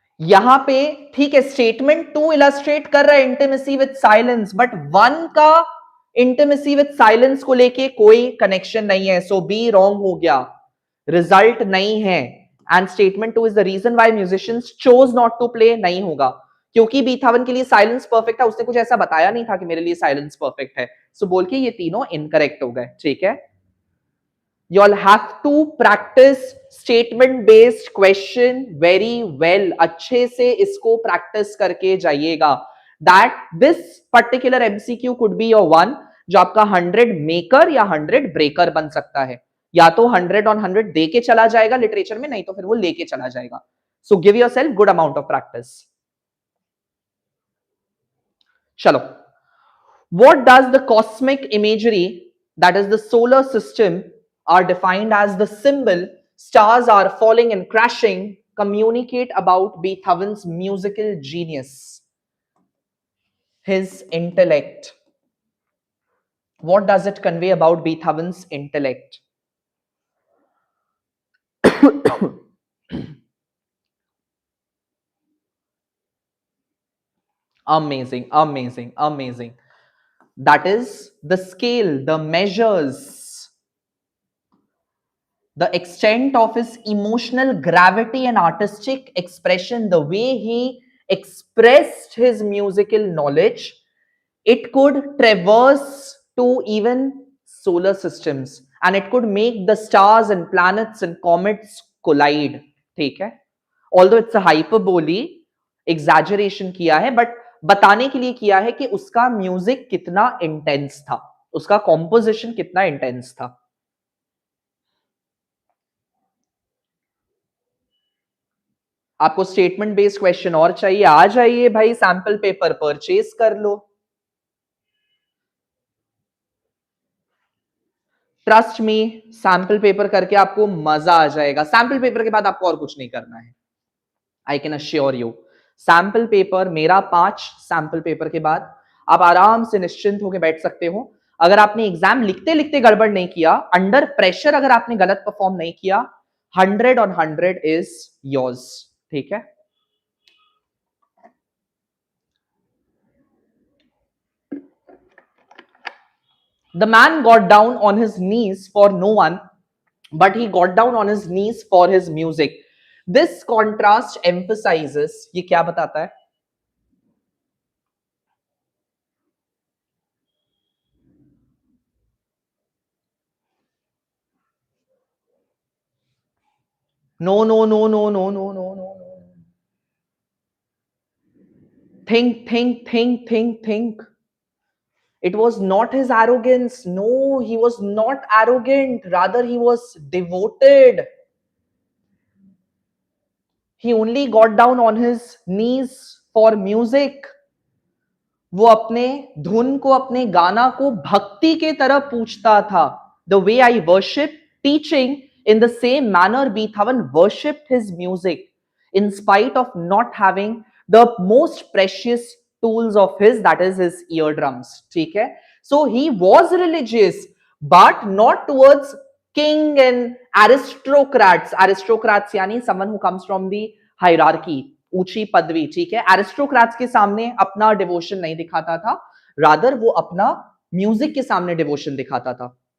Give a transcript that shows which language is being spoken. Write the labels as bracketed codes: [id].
[hi] यहां पे ठीक है, स्टेटमेंट 2 इलस्ट्रेट कर रहा है इंटीमेसी विद साइलेंस, बट 1 का इंटीमेसी विद साइलेंस को लेके कोई कनेक्शन नहीं है. [en] so B wrong [hi] हो गया, रिजल्ट नहीं है. [en] And statement 2 is the reason why musicians chose not to play. [hi] नहीं होगा, क्योंकि बीथोवन के लिए साइलेंस परफेक्ट था. उसने कुछ ऐसा बताया नहीं था कि मेरे लिए साइलेंस परफेक्ट है. सो बोल के ये तीनों इनकरेक्ट हो गए. ठीक है? [en] You all have to practice statement based question very well. [hi] अच्छे से इसको practice करके जाइएगा. [en] That this particular MCQ could be your one, जो आपका 100 maker या 100 breaker [hi] बन सकता है. या तो 100 on 100 दे के चला जाएगा लिटरेचर में, नहीं तो फिर वो लेके चला जाएगा. [en] So give yourself good amount of practice. चलो, what does the cosmic imagery, that is the solar system, are defined as the symbol stars are falling and crashing, communicate about Beethoven's musical genius, his intellect? What does it convey about Beethoven's intellect? Amazing, amazing, amazing. That is the scale, the measures, the extent of his emotional gravity and artistic expression, the way he expressed his musical knowledge. It could traverse to even solar systems, and it could make the stars and planets and comets collide. [hi] ठीक है? [en] Although it's a hyperbole, [hi] exaggeration किया है, [en] but [hi] बताने के लिए किया है कि उसका म्यूजिक कितना इंटेंस था, उसका कॉम्पोजिशन कितना इंटेंस था. आपको स्टेटमेंट बेस्ड क्वेश्चन और चाहिए, आ जाइए भाई, सैंपल पेपर परचेज कर लो। ट्रस्ट मी, सैंपल पेपर करके आपको मजा आ जाएगा। सैंपल पेपर के बाद आपको और कुछ नहीं करना है, I can assure you. Sample paper मेरा 5 सैंपल पेपर के बाद आप आराम से निश्चिंत होकर बैठ सकते हो। अगर आपने एग्जाम लिखते लिखते गड़बड़ नहीं किया, अंडर प्रेशर अगर आपने गलत परफॉर्म नहीं किया, 100 [en] Is yours. [hi] ठीक है, [en] the man got down on his knees for no one, but he got down on his knees for his music. This contrast emphasizes, [hi] ये क्या बताता है? [en] No, no, no, no, no, no, no, no, no. Think. It was not his arrogance. No, he was not arrogant. Rather, he was devoted. He only got down on his knees for music. [hi] वो अपने धुन को, अपने गाना को भक्ति के तरह पूछता था। [en] The way I worship, teaching in the same manner Beethoven worshipped his music, in spite of not having the most precious tools of his, that is his eardrums. [hi] ठीक है, [en] so he was religious, but not towards king and aristocrats. Aristocrats [hi] यानी [en] someone who comes from the hierarchy, [hi] ऊंची पदवी। ठीक है, aristocrats के सामने अपना डिवोशन नहीं दिखाता था, रादर वो अपना म्यूजिक के सामने डिवोशन दिखाता था।